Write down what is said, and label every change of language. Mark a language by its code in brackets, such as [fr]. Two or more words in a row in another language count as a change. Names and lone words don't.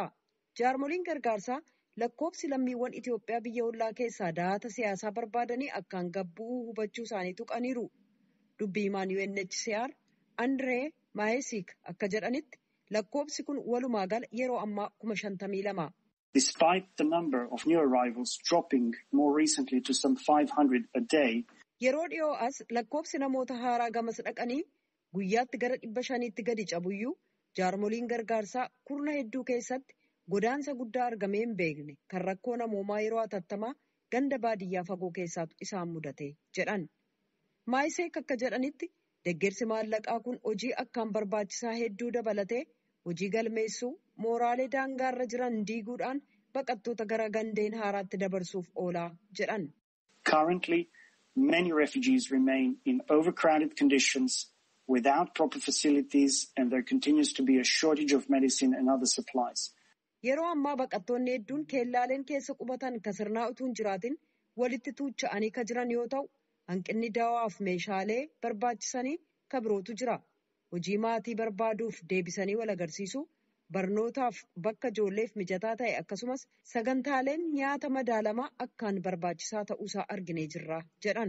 [om] Jaarmoliin gargaarsaa lakkoofsi lammiiwwan Itoophiyaa biyya ollaa keessaa dahata siyaasaa barbaadanii akkaan gabbuu hubachuu isaanii tuqaniiru. Dubbii himaan UNHCR Andree Maayesiik akka jedhanitti lakkoofsi kun walumaa gala yeroo ammaa 52,000. [en] Despite the number of new arrivals dropping more recently to some 500 a day. [om] Yeroo dhiyoo as lakkoofsi namoota haaraa gamas dhaqanii guyyaatti gara 500tti gadi cabuyyuu jaarmoliin gargaarsaa kurna hedduu keessatti godaansa guddaa argamee hin beekne kan rakkoo namoomaa yeroo hatattamaa ganda baadiyyaa fagoo keessaatu isaan mudate jedhan. Maayiseek akka jedhanitti deeggarsi maallaqaa kun hojii akkaan barbaachisaa hedduu dabalatee hojii galmeessuu mooraalee daangaarra jiran diiguudhaan baqattoota gara gandeen haaraatti dabarsuuf oolaa jedhan. [en] Currently, many refugees remain in overcrowded conditions without proper facilities and there continues to be a shortage of medicine and other supplies. [om] Yeroo ammaa baqattoonni hedduun keellaaleen keessa qubatan kan sirnaa utuu hin jiraatin walitti tuucha'anii kan jiran yoo ta'u hanqinni dawaaf meeshaalee barbaachisanii kan birootu jira. Hojii maatii barbaaduuf deebisanii wal agarsiisuu barnootaaf bakka ijoolleef mijataa ta'e akkasumas sagantaaleen nyaata madaalamaa akkaan barbaachisaa ta'uusaa arginee jirra jedhan.